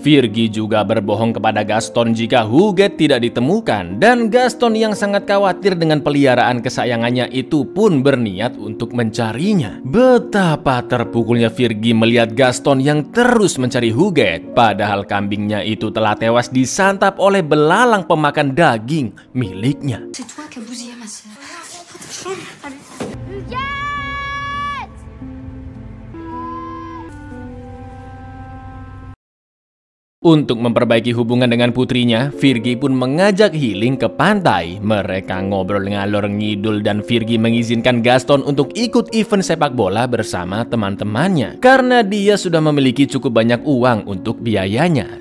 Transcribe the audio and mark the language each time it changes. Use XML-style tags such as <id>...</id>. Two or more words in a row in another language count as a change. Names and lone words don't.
<id>Virgi juga berbohong kepada Gaston jika Huguet tidak ditemukan dan Gaston yang sangat khawatir dengan peliharaan kesayangannya itu pun berniat untuk mencarinya. Betapa terpukulnya Virgi melihat Gaston yang terus mencari Huguet, padahal kambingnya itu telah tewas disantap oleh belalang pemakan daging miliknya.</id> <fr>C'est toi qui as bousillé ma sœur.</fr> <id>Untuk memperbaiki hubungan dengan putrinya, Virgi pun mengajak healing ke pantai. Mereka ngobrol ngalor ngidul dan Virgi mengizinkan Gaston untuk ikut event sepak bola bersama teman-temannya karena dia sudah memiliki cukup banyak uang untuk biayanya.</id>